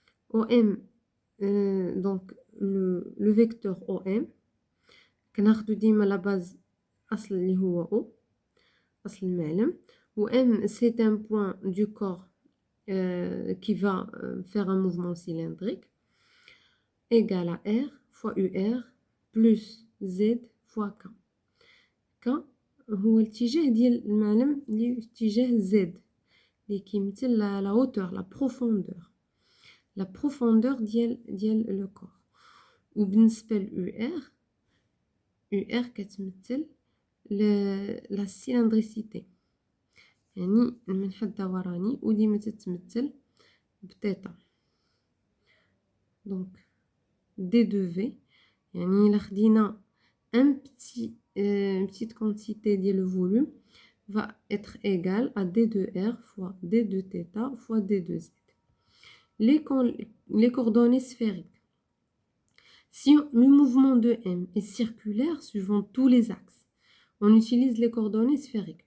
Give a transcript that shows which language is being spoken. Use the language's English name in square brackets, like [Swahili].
[French] OM, donc le vecteur OM, [Arabic] كناخدو ديما [French] la base [Arabic] أصل اللي هو O، أصل المعلم. [French] و M c'est un point du corps qui va faire un mouvement cylindrique égal à R fois UR plus Z fois K. [Arabic] K هو الاتجاه ديال المعلم اللي في اتجاه Z اللي كيمثل [French] la hauteur, la profondeur. La profondeur [Arabic] ديال [French] le corps. [Arabic] وبالنسبة ل UR، UR كتمثل [French] la cylindricité [Arabic] يعني المنحى الدوراني، وديما تتمثل بثيتا. دونك دي دو في يعني الا خدينا ان [French] petite quantité [Arabic] ديال [French] le volume va être égal à d de R fois d de θ fois d de Z. Les coordonnées sphériques. Si le mouvement de M est circulaire suivant tous les axes, on utilise les coordonnées sphériques.